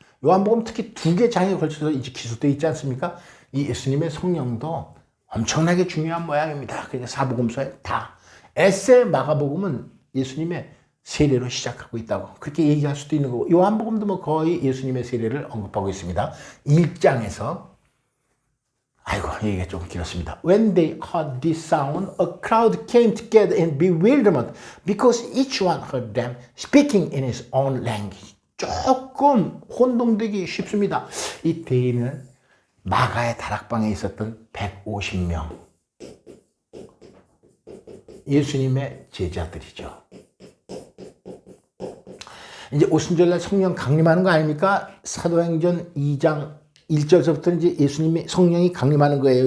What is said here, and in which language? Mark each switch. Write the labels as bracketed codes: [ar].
[ko] 요한복음 특히 2개 장에 걸쳐서 이제 기술되어 있지 않습니까? 이 예수님의 성령도 엄청나게 중요한 모양입니다. 그러니까 사복음서에 다. 에세 마가복음은 예수님의 세례로 시작하고 있다고 그렇게 얘기할 수도 있는 거고 요한복음도 거의 예수님의 세례를 언급하고 있습니다. 1장에서 아이고 얘기가 조금 길었습니다. [en] When they heard this sound, a crowd came together in bewilderment because each one heard them speaking in his own language. [ko] 조금 혼동되기 쉽습니다. 이 대인은 마가의 다락방에 있었던 150명 예수님의 제자들이죠. 이제 오순절날 성령 강림하는 거 아닙니까? 사도행전 2장 1절서부터 이제 예수님이 성령이 강림하는 거예요.